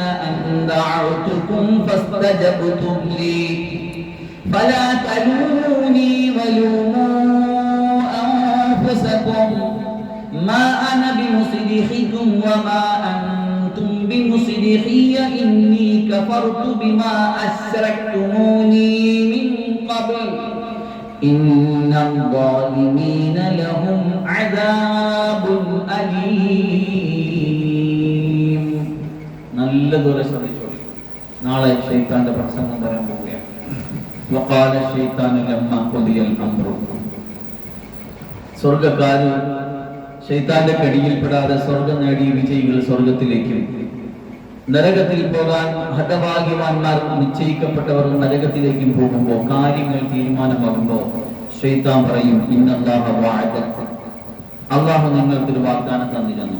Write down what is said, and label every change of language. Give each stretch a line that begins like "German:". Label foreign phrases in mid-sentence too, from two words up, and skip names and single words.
Arabic: أن دعوتكم فاستجبتم لي فلا تلوموني ولوموا أنفسكم ما أنا بمصرخكم وما أنتم بمصرخي إني كفرت بما أشركتموني من قبل إن الظالمين لهم عذاب أليم.
Malayalam: നല്ലതുപോലെ ശ്രദ്ധിച്ചോളൂ. നാളെ ശൈത്താന്റെ പ്രസംഗം പറയാൻ പോവുകയാണ്.
Arabic: وقال الشيطان لما قضي الأمر.
Malayalam: സ്വർഗ്ഗക്കാര് ശൈത്താന്റെ കടിയിൽപ്പെടാതെ സ്വർഗം നേടിയ വിജയികൾ സ്വർഗത്തിലേക്കും, നരകത്തിൽ പോകാൻ ഹതഭാഗ്യവാന്മാർ നിശ്ചയിക്കപ്പെട്ടവർ നരകത്തിലേക്കും പോകുമ്പോൾ, കാര്യങ്ങൾ തീരുമാനമാകുമ്പോൾ ശൈത്താൻ പറയും,
Arabic: إن الله وعدك,
Malayalam: അല്ലാഹു നിങ്ങൾക്കൊരു വാഗ്ദാനം തന്നിരുന്നു.